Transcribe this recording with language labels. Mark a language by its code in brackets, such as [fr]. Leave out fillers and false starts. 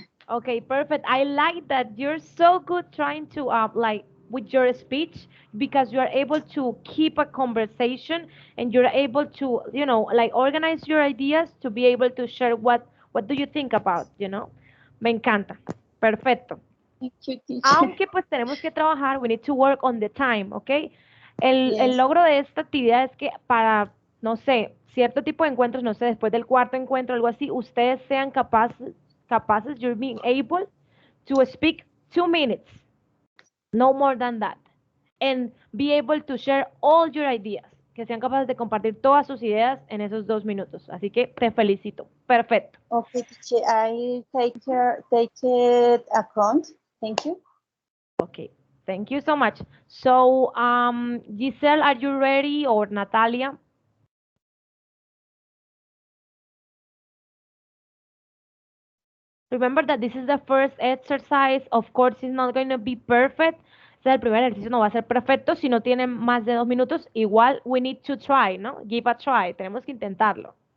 [en] Okay, perfect. I like that you're so good trying to like with your speech because you are able to keep a conversation and you're able to, like organize your ideas to be able to share what do you think about. [es] Me encanta. Perfecto. [en] Thank you, teacher. [es] Aunque pues tenemos que trabajar, [en] we need to work on the time, ¿ok? [es] El [en] Yes. [es] logro de esta actividad es que para, no sé, cierto tipo de encuentros, no sé, después del cuarto encuentro, algo así, ustedes sean capaces, [en] you're being able to speak 2 minutes, no more than that, and be able to share all your ideas, [es] que sean capaces de compartir todas sus ideas en esos 2 minutos. Así que te felicito. Perfecto. [en] Okay, teacher. I take it account. Thank you. Okay, thank you so much. So, Giselle, are you ready, or Natalia? Remember that this is the first exercise. Of course, it's not going to be perfect. [es] O sea, el primer ejercicio no va a ser perfecto si no tienen más de 2 minutos. [en] Igual, we need to try, ¿no? Give a try. [es] Tenemos que intentarlo.